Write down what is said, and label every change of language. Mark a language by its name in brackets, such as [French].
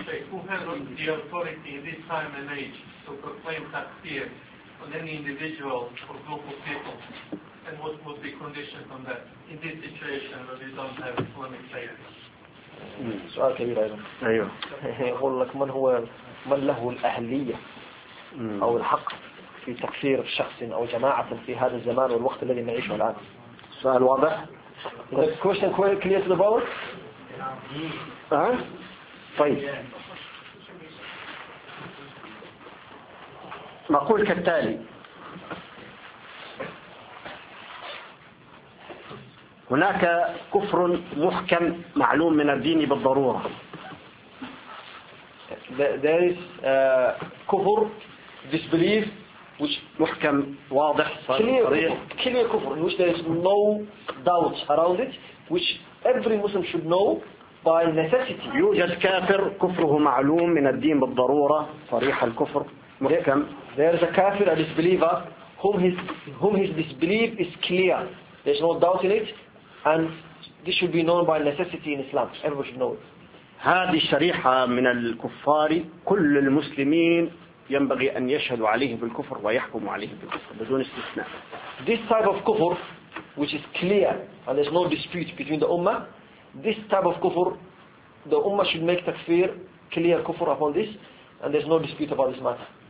[English] Who has the authority in this time and age to proclaim takfir on any individual or group of people? And what would be conditions on that in this situation where we don't have Islamic faith? [Arabic] سؤال كبير أيضا. أيوه. يقول لك من هو من له الأهلية أو الحق في تكفير شخص أو جماعة في هذا الزمان والوقت الذي نعيشه الآن؟ سؤال واضح. [English] Is the question quite clear to the board? Yeah. [Arabic] Fine. نقول كالتالي. هناك كفر محكم معلوم من الدين بالضرورة. [English] There is كفر disbelief [Arabic] which محكم واضح صريح [English] clear كفر in which there is no doubt around it which every Muslim should know by necessity [Arabic] يوجد كافر كفره معلوم من الدين بالضرورة صريح الكفر محكم [English] there is a kafir a disbeliever whom his disbelief is clear there is no doubt in it and this should be known by necessity in Islam everyone should know it [Arabic] هذه الشريحة من الكفار كل المسلمين ينبغي أن يشهدوا عليه بالكفر ويحكموا عليه بالكفر بدون استثناء. [English] This type of kufr, which is clear and there's no dispute between the ummah, this type of kufr the ummah should make takfir clear kufr upon this, and there's no dispute about this matter.